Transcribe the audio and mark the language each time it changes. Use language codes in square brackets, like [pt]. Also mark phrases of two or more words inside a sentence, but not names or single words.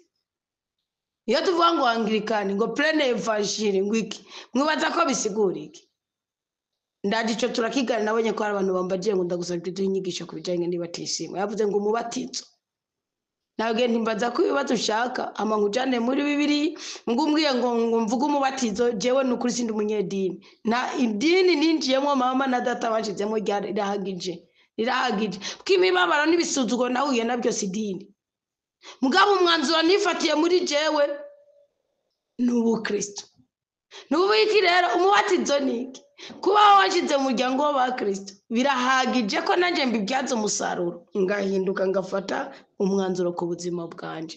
[rn] Iyo tuvuga ngo Anglikani ngo [fr] plein evangile [rn] ngwiki mwibaza ko bisigura iki. Ndagico turakigana nabonye ko abantu bambagiye ngo ndagusabye inyigisho kubijanye n'ibatisimo yavuze ngo umubatizo nabwe ntimbaza ko ibibazo ushaka ama nkujane muri Bibiliya ngumbwiye ngo mvuga umubatizo jewe n'ukuri sindi umunyedini na idini ninjiyemo mama na data bashizemo ryarahagije bw'imibabaro n'ibisuzugo nahuye nabyo sidini mugabo umwanzuro nifatiye muri jewe n'ubu Kristo n'ubu iki rero umubatizo niki kuba washize mu muryango wa Kristo birahagije ko nanje mbibyaza umusaruro ngahinduka ngafata umwanzuro ku buzima bwanje.